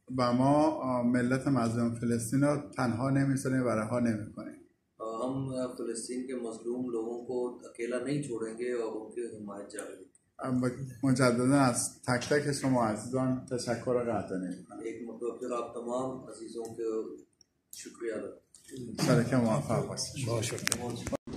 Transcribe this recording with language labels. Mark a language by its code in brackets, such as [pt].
[fa] و ما ملت مظلوم فلسطین رو تنها نمی‌ذاریم و رها نمی‌کنیم. [hi] हम फ़लस्तीन के मज़लूम लोगों को अकेला नहीं छोड़ेंगे और उनकी हिमायत जारी. [fa] مجددا از تک تک شما عزیزان تشکر و قدردانی می‌کنم. [hi] एक मतलब फिर आप तमाम अजीज़ों के शुक्रिया अदा. [fa] شرکت موفق باشید. [hi] बहुत शुक्रिया.